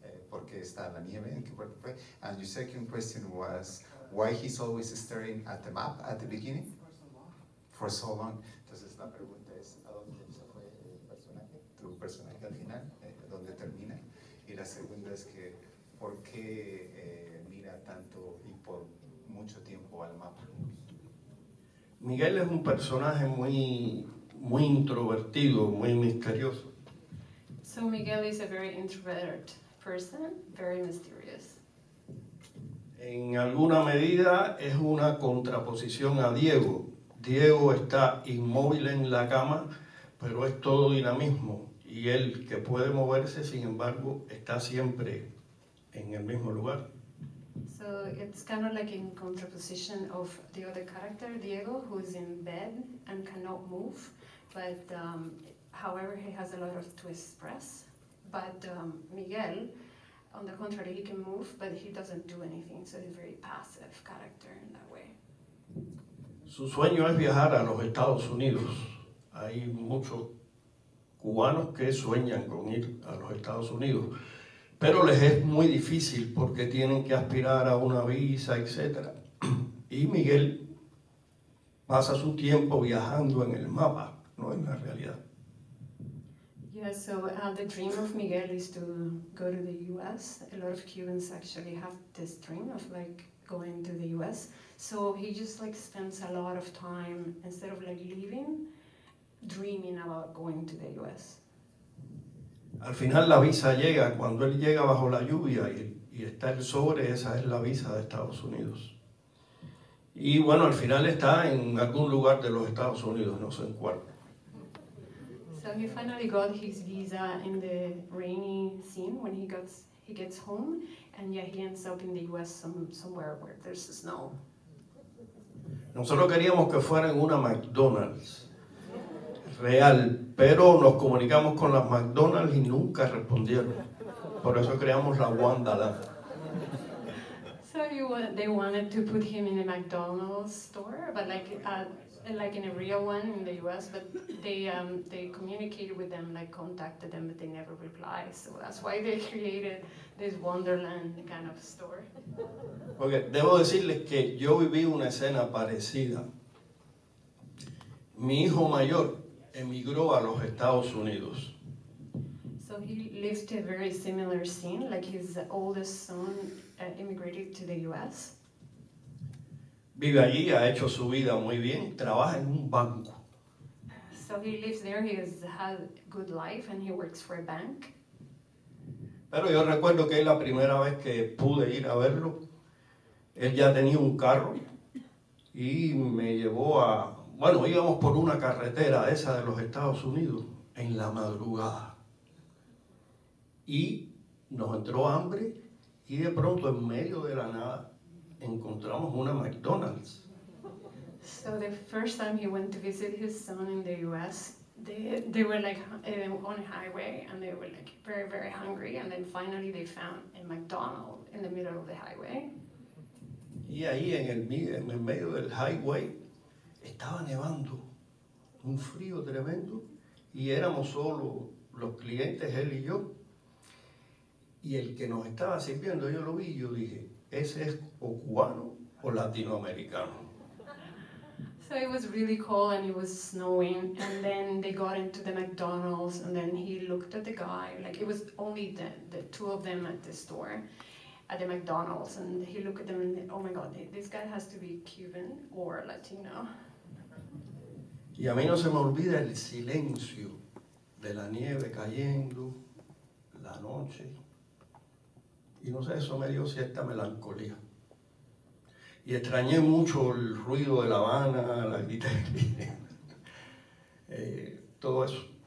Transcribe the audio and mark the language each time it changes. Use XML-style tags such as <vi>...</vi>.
<es>¿Por qué está la nieve? ¿En qué parte fue?</es> <en>And your second question was, why he's always staring at the map at the beginning? For so long.</en> <es>Entonces la pregunta es, ¿a dónde se fue el personaje? Tu personaje al final, ¿dónde termina? Y la segunda es que, ¿por qué mira tanto y por mucho tiempo al mapa? Miguel es un personaje muy introvertido, muy misterioso.</es> <en>So Miguel is a very introverted person, very mysterious.</en> <es>En alguna medida es una contraposición a Diego. Diego está inmóvil en la cama, pero es todo dinamismo. Y él, que puede moverse, sin embargo, está siempre en el mismo lugar.</es> <en>So it's kind of like in contraposition of the other character, Diego, who's in bed and cannot move, but however, he has a lot to express. But Miguel, on the contrary, he can move, but he doesn't do anything, so he's a very passive character in that way.</en> <es>Su sueño es viajar a los Estados Unidos. Hay muchos cubanos que sueñan con ir a los Estados Unidos, pero les es muy difícil porque tienen que aspirar a una visa, etc. Y Miguel pasa su tiempo viajando en el mapa, no en la realidad.</es> <en>Yeah, so the dream of Miguel is to go to the US. A lot of Cubans actually have this dream of like going to the US. So he just like spends a lot of time, instead of like leaving, dreaming about going to the US.</en> <es>Al final la visa llega, cuando él llega bajo la lluvia y está el sobre, esa es la visa de Estados Unidos. Y bueno, al final está en algún lugar de los Estados Unidos, no sé en cuál.</es> <en>So he finally got his visa in the rainy scene when he gets home, and yeah, he ends up in the US somewhere where there's snow.</en> <es>Nosotros queríamos que fuera en una McDonald's real, pero nos comunicamos con las McDonald's y nunca respondieron. Por eso creamos la Wonderland.</es> <en>So they wanted to put him in a McDonald's store, but like in a real one in the US, but they communicated with them, like contacted them, but they never replied. So that's why they created this Wonderland kind of store.</en> <es>Porque debo decirles que yo viví una escena parecida. Mi hijo mayor emigró a los Estados Unidos.</es> <en>So he lived a very similar scene, like his oldest son immigrated to the US.</en> <es>Vive allí, ha hecho su vida muy bien, trabaja en un banco.</es> <en>So he lives there, he has had a good life, and he works for a bank.</en> <es>Pero yo recuerdo que la primera vez que pude ir a verlo, él ya tenía un carro y me llevó bueno, íbamos por una carretera esa de los Estados Unidos en la madrugada. y nos entró hambre y de pronto en medio de la nada encontramos una McDonald's.</es> <en>So the first time he went to visit his son in the U.S., they were like on a highway and they were like very, very hungry, and then finally they found a McDonald's in the middle of the highway.</en> <es>Y ahí en el medio del highway estaba nevando, un frío tremendo, y éramos solo los clientes, él y yo. Y el que nos estaba sirviendo, yo lo vi y yo dije, ese es o cubano o latinoamericano.</es> <en>So it was really cold and it was snowing, and then they got into the McDonald's, and then he looked at the guy, like it was only the two of them at the store, at the McDonald's, and he looked at them and, oh my God, this guy has to be Cuban or Latino.</en> <es>Y a mí no se me olvida el silencio de la nieve cayendo, la noche, y no sé, eso me dio cierta melancolía. Y extrañé mucho el ruido de La Habana, la gritería, todo eso.</es>